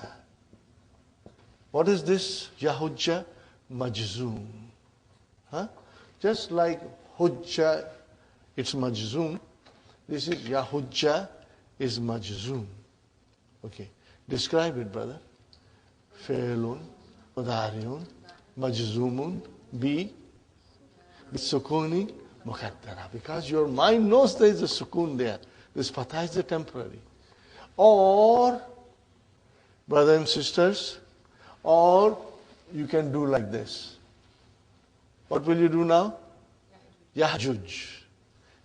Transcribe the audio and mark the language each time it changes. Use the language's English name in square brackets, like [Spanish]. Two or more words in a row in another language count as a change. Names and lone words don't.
[English] What is this Yahujja? Majzoom. Just like Hujja, it's Majzoom. This is Yahujja is Majzoom. Okay. Describe it, brother. [Arabic] فعلٌ مضارعٌ مجزومٌ بالسكونِ مقدّرة. [English] Because your mind knows there is a sukun there. This fatha is the temporary. Or, brothers and sisters, or you can do like this. What will you do now? Yahjuj. Yahjuj.